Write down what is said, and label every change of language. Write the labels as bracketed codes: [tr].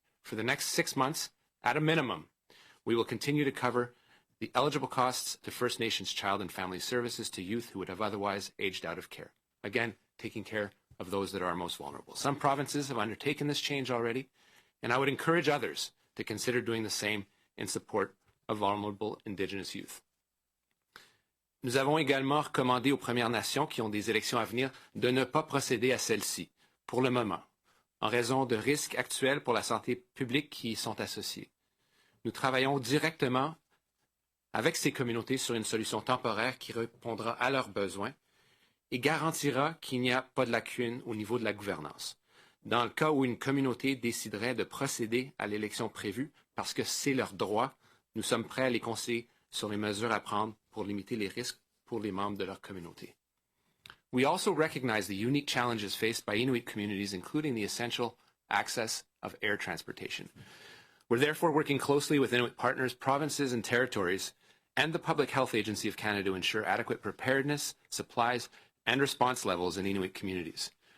[en] For the next 6 months, at a minimum, we will continue to cover the eligible costs to First Nations Child and Family Services to youth who would have otherwise aged out of care. Again, taking care of those that are most vulnerable. Some provinces have undertaken this change already, and I would encourage others to consider doing the same in support of vulnerable Indigenous youth. [fr] Nous avons également recommandé aux Premières Nations qui ont des élections à venir de ne pas procéder à celles-ci, pour le moment, en raison de risques actuels pour la santé publique qui y sont associés. Nous travaillons directement avec ces communautés sur une solution temporaire qui répondra à leurs besoins et garantira qu'il n'y a pas de lacune au niveau de la gouvernance. Dans le cas où une communauté déciderait de procéder à l'élection prévue parce que c'est leur droit, nous sommes prêts à les conseiller sur les mesures à prendre pour limiter les risques pour les membres de leur communauté. [en] We also recognize the unique challenges faced by Inuit communities, including the essential access of air transportation. We're therefore working closely with Inuit partners, provinces and territories, and the Public Health Agency of Canada to ensure adequate preparedness, supplies, and response levels in Inuit communities.